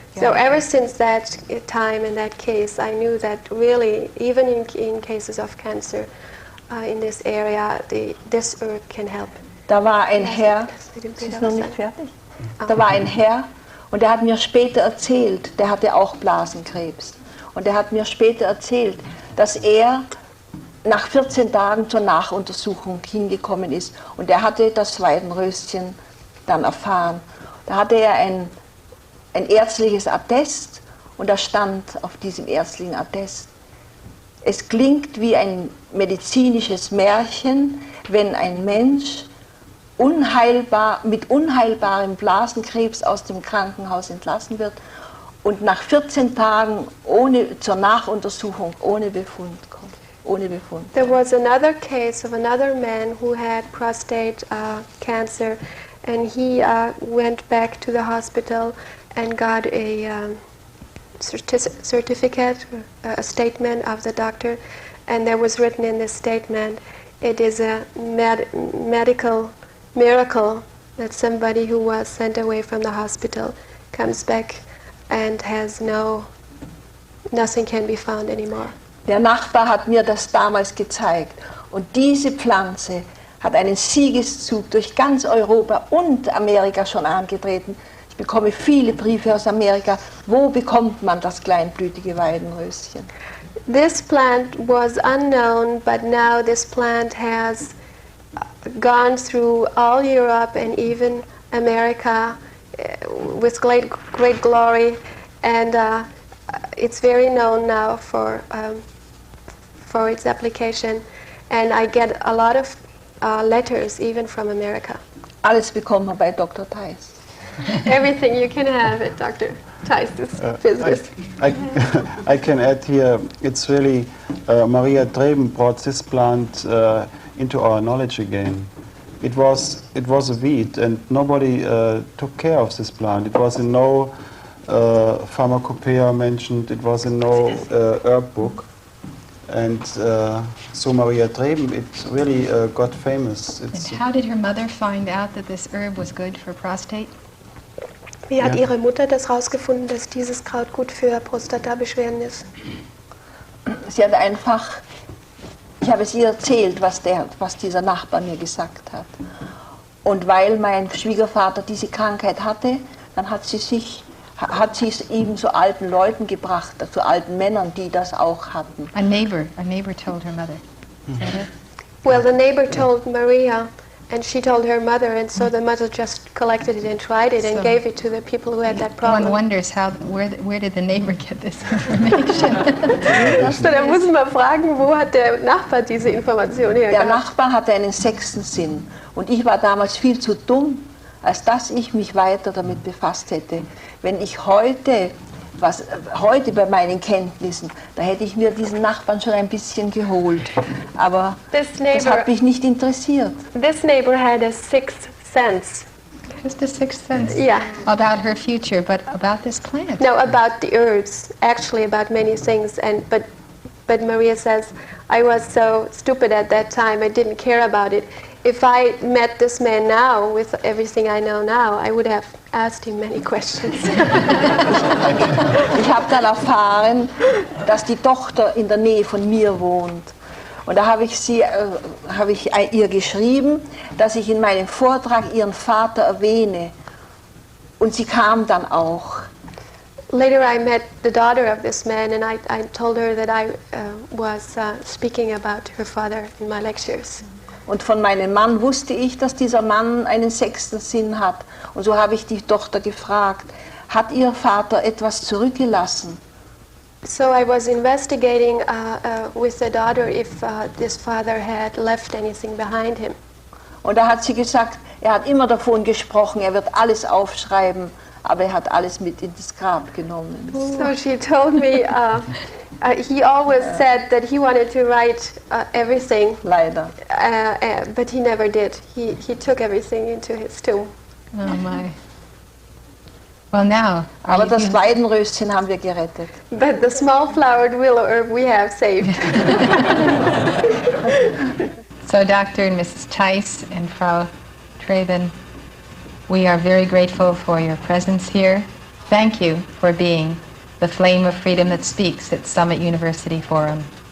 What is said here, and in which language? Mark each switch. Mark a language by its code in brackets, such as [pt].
[en] So ever since that time and that case, I knew that really, even in cases of cancer in this area, this herb can help. [de] Da war ein Herr, ist noch nicht fertig? Da war ein Herr und der hat mir später erzählt, der hatte auch Blasenkrebs. Und der hat mir später erzählt, dass er nach 14 Tagen zur Nachuntersuchung hingekommen ist. Und er hatte das Weidenröschen dann erfahren. Da hatte er ein ärztliches Attest und da stand auf diesem ärztlichen Attest, es klingt wie ein medizinisches Märchen, wenn ein Mensch mit unheilbarem Blasenkrebs aus dem Krankenhaus entlassen wird und nach 14 Tagen zur Nachuntersuchung ohne Befund kommt. Ohne Befund. [en] There was another case of another man who had prostate cancer, and he went back to the hospital and got a certificate, a statement of the doctor, and there was written in this statement, it is a medical miracle that somebody who was sent away from the hospital comes back and has nothing can be found anymore. [de] Der Nachbar hat mir das damals gezeigt und diese Pflanze hat einen Siegeszug durch ganz Europa und Amerika schon angetreten. Ich Ich bekomme viele Briefe aus Amerika. Wo bekommt man das kleinblütige Weidenröschen? [en] This plant was unknown, but now this plant has gone through all Europe and even America with great glory, and it's very known now for its application. And I get a lot of letters even from America. [de] Alles bekommt man bei Dr. Theis. [en] Everything you can have at Dr. Theis' business. I can add here, it's really, Maria Treben brought this plant into our knowledge again. It was a weed, and nobody took care of this plant. It was in no pharmacopoeia mentioned, it was in no herb book. And so Maria Treben, it really got famous. And how did her mother find out that this herb was good for prostate? [de] Wie hat Ihre Mutter das rausgefunden, dass dieses Kraut gut für Prostatabeschwerden ist? Sie hat einfach, ich habe es ihr erzählt, was dieser Nachbar mir gesagt hat. Und weil mein Schwiegervater diese Krankheit hatte, dann hat sie es eben zu alten Leuten gebracht, zu alten Männern, die das auch hatten. [en] A neighbor told her mother. Is that it? Well, the neighbor told Maria, and she told her mother, and so the mother just collected it and tried it and So gave it to the people who had that problem. One wonders where did the neighbor get this information? [de] So, da muss man fragen, wo hat der Nachbar diese Information Der hergehabt? Nachbar hatte einen sechsten Sinn und ich war damals viel zu dumm, als dass ich mich weiter damit befasst hätte. Wenn ich heute bei meinen Kenntnissen, da hätte ich mir diesen Nachbarn schon ein bisschen geholt. Aber das hat mich nicht interessiert. [en] This neighbor had a sixth sense. Just a sixth sense. Yeah. About her future, but about this plant. No, about the herbs, actually about many things. But Maria says, I was so stupid at that time, I didn't care about it. If I met this man now, with everything I know now, I would have asked him many questions. [de] Ich habe dann erfahren, dass die Tochter in der Nähe von mir wohnt. Und da habe ich ihr geschrieben, dass ich in meinem Vortrag ihren Vater erwähne. Und sie kam dann auch. [en] Later I met the daughter of this man, and I told her that I was speaking about her father in my lectures. [de] Und von meinem Mann wusste ich, dass dieser Mann einen sechsten Sinn hat. Und so habe ich die Tochter gefragt, hat ihr Vater etwas zurückgelassen? [en] So I was investigating with the daughter if this father had left anything behind him. [de] Und da hat sie gesagt, er hat immer davon gesprochen, er wird alles aufschreiben, aber er hat alles mit ins Grab genommen. [en] So she told me he always said that he wanted to write everything. [de] Leider. [en] But he never did. He took everything into his tomb. Oh my. Well, now. [de] Aber das Weidenröschen haben wir gerettet. [en] But the small flowered willow herb we have saved. So Dr. and Mrs. Theis and Frau Treben, we are very grateful for your presence here. Thank you for being the flame of freedom that speaks at Summit University Forum.